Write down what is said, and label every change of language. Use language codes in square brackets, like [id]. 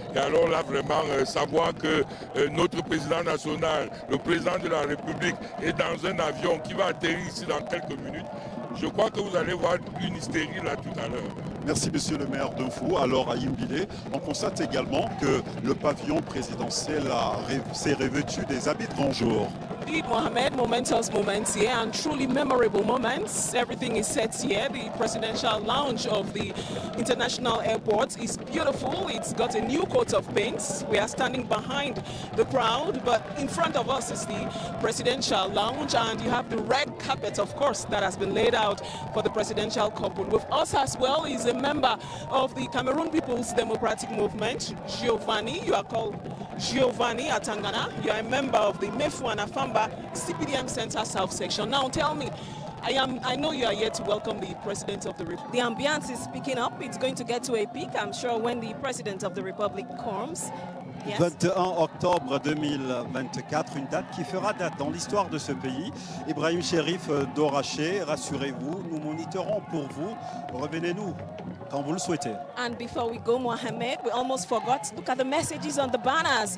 [fr] Et alors là, vraiment, savoir que notre président national, le président de la République, est dans un avion qui va atterrir ici dans quelques minutes, je crois que vous allez voir une hystérie là tout à l'heure. Merci monsieur le maire de Fou. Alors à Yimbile, on constate également que le pavillon présidentiel s'est revêtu des habits de grand jour. [en] Indeed, Mohamed, momentous moments here and truly memorable moments. Everything is set here. The presidential lounge of the international airport is beautiful. It's got a new coat of paint. We are standing behind the crowd, but in front of us is the presidential lounge, and you have the red carpet, of course, that has been laid out for the presidential couple. With us as well is a member of the Cameroon People's Democratic Movement, Giovanni. You are called Giovanni Atangana. You are a member of the Mefu and Afamba CPDM Center South Section. Now tell me, I know you are here to welcome the President of the Republic. The ambience is picking up. It's going to get to a peak, I'm sure, when the President of the Republic comes. Yes. [fr] 21 octobre 2024, une date qui fera date dans l'histoire de ce pays. Ibrahim Chérif d'Oraché, rassurez-vous, nous monitorons pour vous. Revenez-nous quand vous le souhaitez. [en] And before we go, Mohamed, we almost forgot. Look at the messages on the banners.